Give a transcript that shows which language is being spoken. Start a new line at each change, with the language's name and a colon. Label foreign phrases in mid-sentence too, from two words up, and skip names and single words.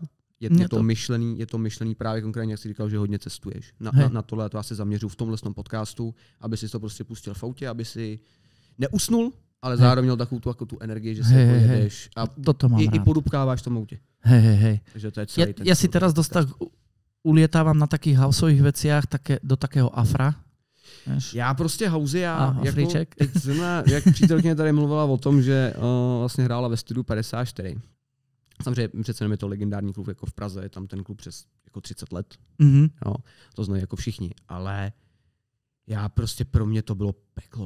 Czech: Je to myšlený právě konkrétně, jak jsi říkal, že hodně cestuješ. Na tohle to já se zaměřuju v tomhle podcastu, aby si to prostě pustil v autě, aby si neusnul, ale zároveň měl takovou tu energii, že se jedeš a i podupkáváš v tom autě. Hej. Takže to je celý
Slovak: ja si teraz ulietávam na takých houseových veciach do takého afra.
Czech: Já prostě housey, jako, teď zrovna, jak přítelkyně tady mluvila o tom, že vlastně hrála ve studiu 54. Samozřejmě přece je to legendární klub jako v Praze, je tam ten klub přes jako 30 let. Jo, to znají jako všichni, ale já prostě pro mě to bylo peklo.